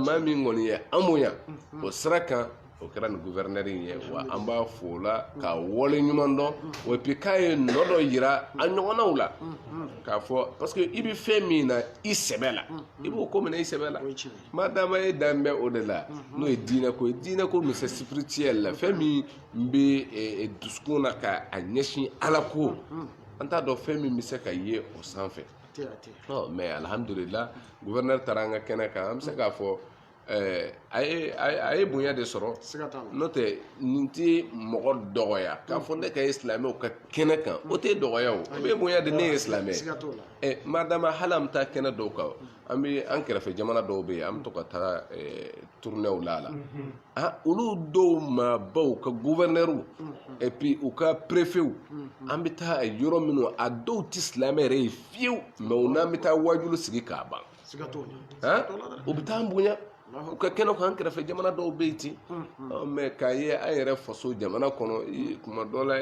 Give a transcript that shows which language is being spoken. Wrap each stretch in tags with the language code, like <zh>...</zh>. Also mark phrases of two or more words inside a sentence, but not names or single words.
<bm>maa min kɔni ye an bonya o sira kan o kɛra nin gouverneur in ye wa an b'a fo o la ka wale ɲuman dɔn wa puis k'a ye nɔ dɔ yira a ɲɔgɔnnaw la k'a fɔ parce que i bɛ fɛn min na i sɛbɛ la i b'o ko minɛ i sɛbɛ la madama e dan bɛ o de la n'o ye diinɛ ko ye diinɛ ko min</bm> <fr>c'est spirituel</fr> <bm>la fɛn min bɛ dusukun na ka a ɲɛsin ala ko an t'a dɔn fɛn min bɛ se ka ye o sanfɛ mais alhamdulillah gouverneur taara an ka kɛnɛ kan an bɛ se k'a fɔ a ye bonya de sɔrɔ n'o tɛ nin tɛ mɔgɔ dɔgɔya k'a fɔ ne ka ye silamɛw ka kɛnɛ kan o tɛ dɔgɔya o a bɛ bonya de ne ye silamɛ madama hali an bɛ taa kɛnɛ dɔw kan an kɛrɛfɛ jamana dɔw bɛ yen an bɛ to ka taa tournéw la olu dɔw maabaw ka gouverneurs</bm> <fr>et puis</fr> <bm>u ka préfets an bɛ taa yɔrɔ minnu a dɔw tɛ silamɛ yɛrɛ ye fiyewu mais u n'an bɛ taa wajulu sigi k'a ban u bɛ taa an bonya u ka kɛnɛ kan an kɛrɛfɛ jamana dɔw bɛ yen ten mais k'a ye an yɛrɛ faso jamana kɔnɔ kuma dɔ la</bm>